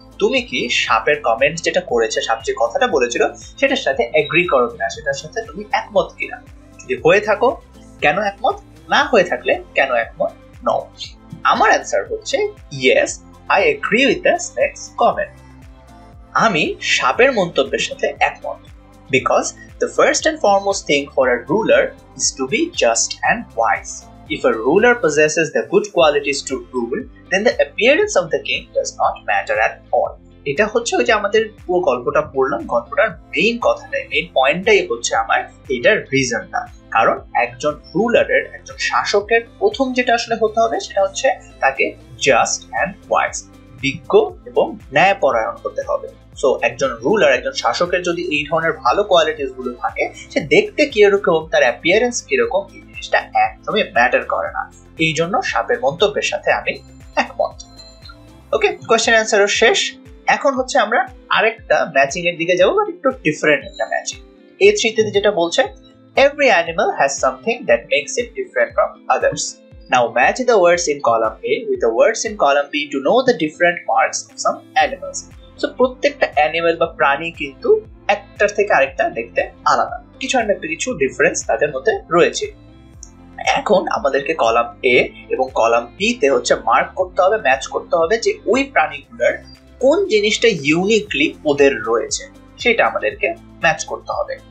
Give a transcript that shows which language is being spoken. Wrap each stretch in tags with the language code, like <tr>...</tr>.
<bn>তুমি কি সাপের কমেন্ট যেটা করেছে, সাপ যে কথাটা বলেছিল সেটার সাথে এগ্রি করো কিনা, সেটার সাথে তুমি একমত কিনা? যদি হয়ে থাকো কেন একমত, না হয়ে থাকলে কেন একমত?</bn> <en>No.</en> <bn>আমার অ্যান্সার হচ্ছে</bn> <en>yes, I agree with the snake's comment.</en> <bn>আমি সাপের মন্তব্যের সাথে একমত,</bn> <en>because the first and foremost thing for a ruler is to be just and wise. If a ruler possesses the good qualities to rule, then the appearance of the king does not matter at all.</en> <bn>এটা হচ্ছে ওই যে আমাদের পুরো গল্পটা পড়লাম, গল্পটার main কথাটাই, মেইন পয়েন্টটাই হচ্ছে আমার এটার রিজনটা। কারণ একজন রুলারের, একজন শাসকের প্রথম যেটা আসলে হতে হবে সেটা হচ্ছে তাকে</bn> <en>just and wise,</en> <bn>বিজ্ঞ এবং ন্যায়পরায়ণ হতে হবে। সো একজন রুলার, একজন শাসকের যদি এই ধরনের ভালো কোয়ালিটিস গুলো থাকে, সে দেখতে কিরকম, তার অ্যাপিয়ারেন্স কিরকম, এই জিনিসটা একদমই ম্যাটার করে না। এই জন্য সাপের মন্তব্যের সাথে আমি একমত। ওকে, কোয়েশ্চেন অ্যান্সারও শেষ। এখন হচ্ছে আমরা আরেকটা ম্যাচিং এর দিকে যাবো, বাট একটু ডিফারেন্ট একটা ম্যাচিং। এই থ্রিতে যেটা বলছে,</bn> <en>every animal has something that makes it different from others. Now match the words in column A with the words in column B to know the different marks of some animals.</en> <bn>So প্রত্যেকটা animal বা প্রাণী কিন্তু একটার থেকে আরেকটা দেখতে আলাদা, কিছু না কিছু ডিফারেন্স তাদের মধ্যে রয়েছে। এখন আমাদেরকে কলাম A এবং কলাম B তে হচ্ছে মার্ক করতে হবে, ম্যাচ করতে হবে যে ওই প্রাণীগুলোর কোন জিনিসটা ইউনিকলি ওদের রয়েছে সেটা আমাদেরকে ম্যাচ করতে হবে।</bn>